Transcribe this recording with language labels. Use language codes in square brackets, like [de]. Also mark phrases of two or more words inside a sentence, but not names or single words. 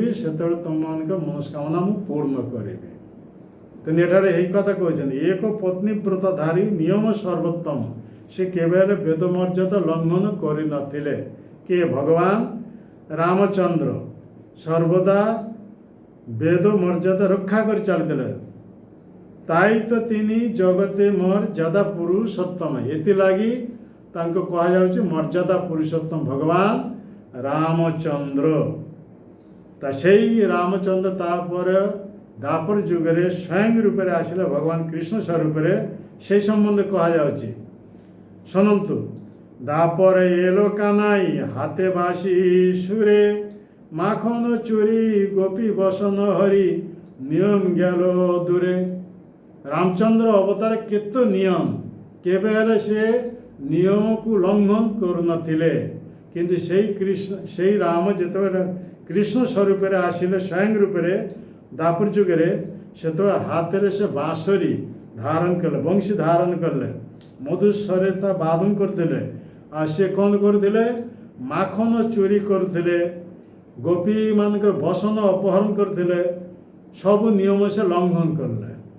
[or] ସେତେବେଳେ ତୁମମାନଙ୍କ ମନସ୍କାମନା ମୁଁ ପୂର୍ଣ୍ଣ କରିବି ତେଣୁ ଏଠାରେ ଏହି କଥା କହିଛନ୍ତି ଏକ ପତ୍ନୀ ବ୍ରତଧାରୀ ନିୟମ ସର୍ବୋତ୍ତମ ସେ କେବେ ହେଲେ ବେଦ ମର୍ଯ୍ୟାଦା ଲଙ୍ଘନ କରିନଥିଲେ କିଏ ଭଗବାନ ରାମଚନ୍ଦ୍ର ସର୍ବଦା ବେଦ ମର୍ଯ୍ୟାଦା ରକ୍ଷା କରି ଚାଲିଥିଲେ [bn] তাই তো তিনি জগতে [or] ମର୍ଯ୍ୟାଦା ପୁରୁଷୋତ୍ତମ ଏଥିଲାଗି ତାଙ୍କୁ କୁହାଯାଉଛି ମର୍ଯ୍ୟାଦା ପୁରୁଷୋତ୍ତମ ଭଗବାନ ରାମଚନ୍ଦ୍ର ତା ସେଇ ରାମଚନ୍ଦ୍ର ତାପରେ ଦ୍ୱାପର ଯୁଗରେ ସ୍ୱୟଂ ରୂପରେ ଆସିଲେ ଭଗବାନ କୃଷ୍ଣ ସ୍ୱରୂପରେ [bn] সেই সম্বন্ধে [or] କୁହାଯାଉଛି ଶୁଣନ୍ତୁ [bn] দ্বাপরে এলো কানাই হাতে বাঁশি সুরে মাখন চুরি গোপী বসন হরি নিয়ম গেল দূরে রামচন্দ্র অবতার [or] କେତେ ନିୟମ କେବେ ହେଲେ ସେ ନିୟମକୁ ଲଙ୍ଘନ କରୁନଥିଲେ କିନ୍ତୁ ସେଇ ରାମ ଯେତେବେଳେ କୃଷ୍ଣ ସ୍ୱରୂପରେ ଆସିଲେ ସ୍ୱୟଂ ରୂପରେ ଦ୍ୱାପର ଯୁଗରେ ସେତେବେଳେ ହାତରେ ସେ ବାଁଶରୀ ଧାରଣ କଲେ ବଂଶୀ ଧାରଣ କଲେ ମଧୁସ୍ୱରେ ତା ବାଦନ କରୁଥିଲେ ଆଉ ସେ କ'ଣ କରୁଥିଲେ ମାଖନ ଚୋରି କରୁଥିଲେ ଗୋପୀମାନଙ୍କର ବସନ ଅପହରଣ କରୁଥିଲେ ସବୁ ନିୟମ ସେ ଲଙ୍ଘନ କଲେ